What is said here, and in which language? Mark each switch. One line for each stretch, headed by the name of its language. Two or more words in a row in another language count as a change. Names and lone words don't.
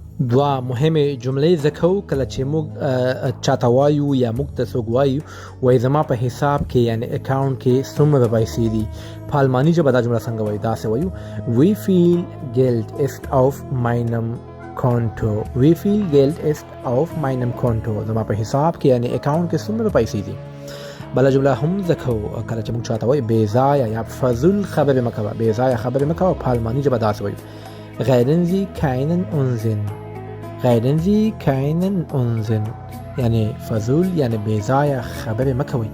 Pashto: دوه مهمه جملې ذکرو کله چې موږ چاته وایو یا موږ ته څوک وایو وایي زما په حساب کې یعنی اکاونټ کې څومره پیسې دي. په الماني ژبه دا جمله څنګه وایي؟ داسې وایو
German: Wie viel Geld ist auf meinem Konto. Wie viel Geld ist auf meinem Konto.
Pashto: زما په حساب کې یعنی اکاونټ کې څومره پیسې دي. بله جمله هم ذکرو کله چې موږ چاته وایو بې ځایه یا فضول خبرې مه کوه، بې ځایه خبرې مه کوه. په الماني ژبه داسې وایو
German: reden Sie keinen Unsinn. reden Sie keinen Unsinn
Pashto: یعنی فضول یعنی بې ځایه خبرې مه کوئ.